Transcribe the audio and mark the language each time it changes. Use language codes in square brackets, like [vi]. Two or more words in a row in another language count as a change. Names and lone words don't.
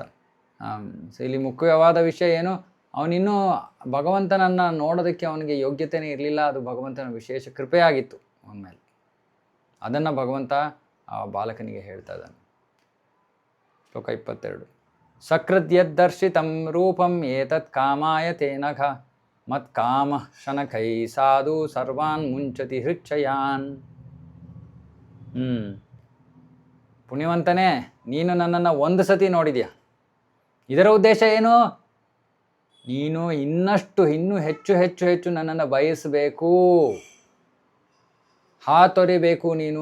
[kn] ಸೊ ಇಲ್ಲಿ ಮುಖ್ಯವಾದ ವಿಷಯ ಏನು? ಅವನಿನ್ನೂ ಭಗವಂತನನ್ನು ನೋಡೋದಕ್ಕೆ ಅವನಿಗೆ ಯೋಗ್ಯತೆಯೇ ಇರಲಿಲ್ಲ. ಅದು ಭಗವಂತನ ವಿಶೇಷ ಕೃಪೆಯಾಗಿತ್ತು ಅವನ ಮೇಲೆ. ಅದನ್ನು ಭಗವಂತ ಆ ಬಾಲಕನಿಗೆ ಹೇಳ್ತಾ ಇದ್ದಾನೆ. [sa] ಶ್ಲೋಕ 22. ಸಕೃದ್ಯದ್ದರ್ಶಿತಂ ರೂಪಂ ಏತತ್ ಕಾಮಾಯ ತೇನಘ ಮತ್ ಕಾಮ ಶನಕೈ ಸಾಧು ಸರ್ವಾನ್ ಮುಂಚತಿ ಹೃಚ್ಛಯಾನ್. [kn] ಪುಣ್ಯವಂತನೇ, ನೀನು ನನ್ನನ್ನು ಒಂದು ಸತಿ ನೋಡಿದ್ಯಾ. ಇದರ ಉದ್ದೇಶ ಏನು? ನೀನು ಇನ್ನೂ ಹೆಚ್ಚು ಹೆಚ್ಚು ಹೆಚ್ಚು ನನ್ನನ್ನು ಬಯಸಬೇಕು, ಹಾತೊರಿಬೇಕು ನೀನು.